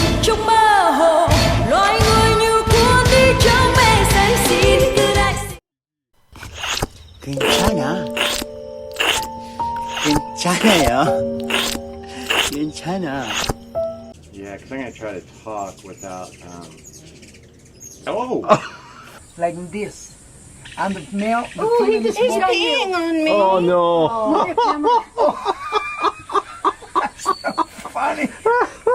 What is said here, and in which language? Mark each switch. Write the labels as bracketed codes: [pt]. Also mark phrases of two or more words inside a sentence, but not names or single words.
[vi] trong mơ hồ, loài người như cuốn đi trong mê say xỉn cứ đại. [ko] 괜찮아. 괜찮아요. 괜찮아. [en] Yeah, because I'm going to try to talk without. Oh! Like this. And the milk. Oh, he's peeing on me. Oh no! Funny.